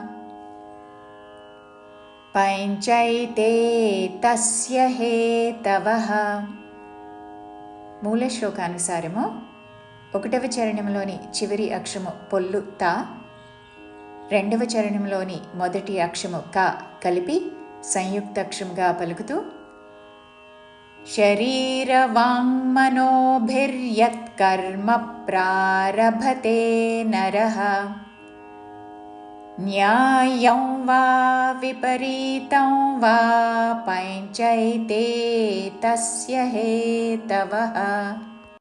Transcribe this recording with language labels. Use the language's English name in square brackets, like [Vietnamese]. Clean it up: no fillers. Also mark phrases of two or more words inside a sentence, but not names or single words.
[Sanskrit] పంచైతే తస్య హేతవః [Telugu] మూల శ్లోకానుసారము ఒకటవ చరణంలోని చివరి అక్షరము పొల్లు తా రెండవ చరణంలోని మొదటి అక్షరము క కలిపి సంయుక్తాక్షరంగా పలుకుతూ [Sanskrit] శరీరవాङ्मनोभिर्यत् कर्म प्रारभते नरः న్యాయం వా విపరీతం వా పంచైతే తస్య హేతవః